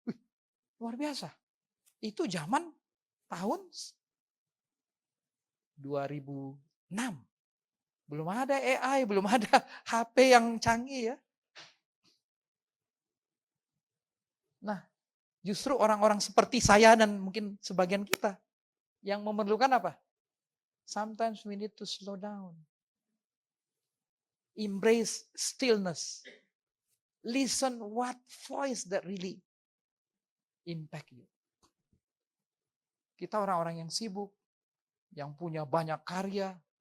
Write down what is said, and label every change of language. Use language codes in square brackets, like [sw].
[id] Wih, luar biasa. Itu zaman tahun 2006. Belum ada AI, belum ada HP yang canggih ya. Nah, justru orang-orang seperti saya dan mungkin sebagian kita yang memerlukan apa? [en] Sometimes we need to slow down. Embrace stillness. Listen what voice that really impact you. [id] Kita orang-orang yang sibuk, yang punya banyak karya.